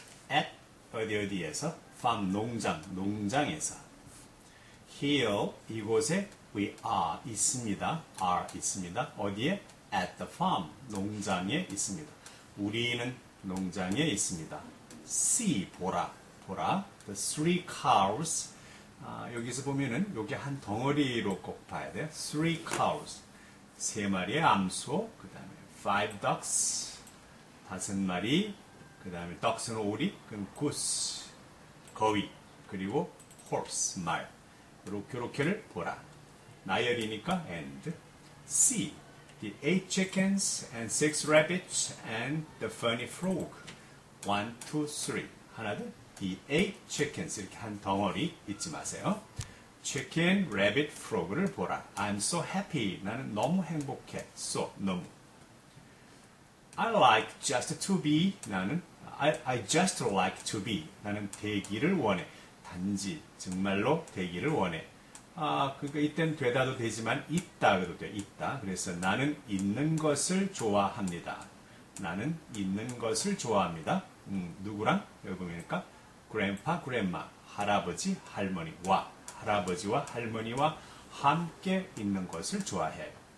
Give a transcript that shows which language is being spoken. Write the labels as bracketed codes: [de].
[ko] At 어디에서? farm 농장에서. [en] Here [ko] 이곳에 [en] we are [ko] 있습니다. 어디에? [en] At the farm [ko] 농장에 있습니다. 우리는 농장에 있습니다. [en] See [ko] 보라. [en] The 3 cows. [ko] 여기서 보면은 여기 한 덩어리로 꼭 봐야 돼요. 3 cows. 3마리의 암소. 그 다음에 5 ducks. 5마리. 그 다음에 ducks는 오리. 그럼 goose. 거위. 그리고 horse. 말. 요렇게를 보라. 나열이니까 and. See. [en] The 8 chickens and 6 rabbits and the funny frog. [ko] 1, 2, 3. 하나 둘. [en] The 8 chickens [ko] 이렇게 한 덩어리 잊지 마세요. Chicken, rabbit, frog를 보라. [en] I'm so happy. [ko] 나는 너무 행복해. [en] So 너무. I like just to be. [ko] 나는 [en] I just like to be. [ko] 나는 되기를 원해. 단지 정말로 되기를 원해. 그러니까 이땐 되다도 되지만 있다 그래도 돼. 있다. 그래서 나는 있는 것을 좋아합니다. 나는 있는 것을 좋아합니다. 누구랑? 여기 보니까 grandpa, grandma, 할아버지, 할머니와 할아버지와 할머니와 함께 있는 것을 좋아해요.